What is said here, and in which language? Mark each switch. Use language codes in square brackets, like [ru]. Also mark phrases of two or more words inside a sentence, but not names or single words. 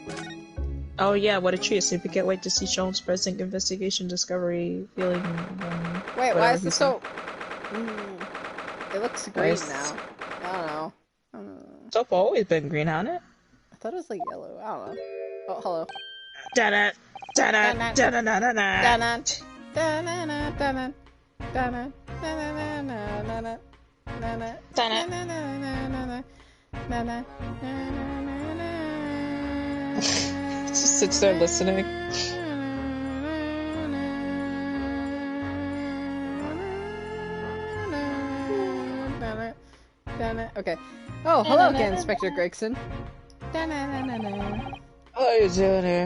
[en] Oh yeah, what a treat. So we can't wait to see Sean's present investigation, discovery, feeling... Wait, why whatever is he this said. so... It looks green Nice. now. I don't know. Soap always been green, hasn't it? I thought it was like yellow. I don't know. Oh, hello. Da-da, da-da, Da-da. da-da-da-da-da. Da-na. Da-na-na, da-na. Da-na. Da-na-na-na-na-na. Na-na. Da-na. Na-na-na-na-na-na. Na-na. Na-na-na-na-na. Just sits there listening. Okay. Oh, hello again, Inspector Gregson. What are you doing here?